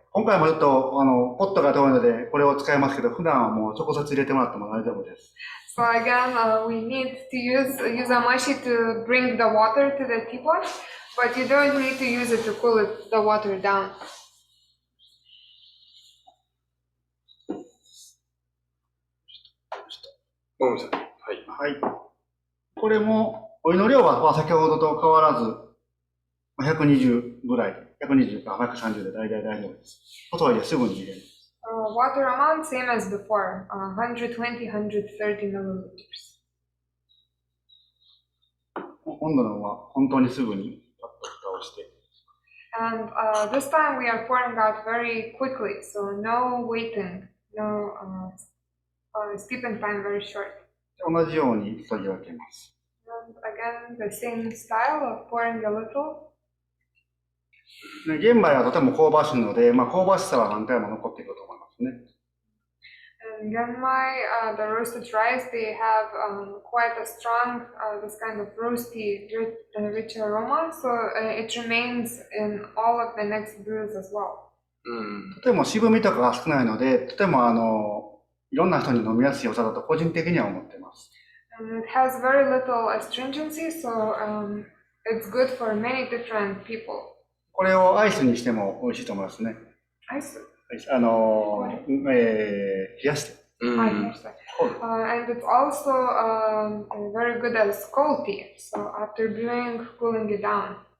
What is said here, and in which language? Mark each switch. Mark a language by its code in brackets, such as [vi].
[ja] 今回もちょっとポットが遠いのでこれを使いますけど、普段はもう直接入れてもらっても大丈夫です。 [en] So again, we need to use amashi to bring the water to the teapot, but you don't need to use it to cool the water down. [ja] ごめんなさい。はい。はい。これもお湯の量は先ほどと変わらず120ぐらい、120か130で大体大丈夫です。細いですぐに入れる。 [en] Water amount same as before, 120, 130 milliliters. [ja] 温度の方は本当にすぐにパッと蓋をして。 [en] And this time we are pouring out very quickly, so no waiting, no steeping time, very short. [ja] 同じように注ぎ分けます。 [en] And again, the same style of pouring a little. [ja] 玄米はとても香ばしいので、まあ、香ばしさは何回も残っていくと思いますね。 [en] And genmai, the roasted rice, they have quite a strong, this kind of roasty, rich aroma, so it remains in all of the next brews as well. [ja] とても渋みとかが少ないので、とてもいろんな人に飲みやすいお茶だと個人的には思っています。 [en] And it has very little astringency, so it's good for many different people. [ja] これをアイスにしても美味しいと思いますね。アイス？冷やして。 [en] And it's also very good as cold tea, so after brewing, cooling it down.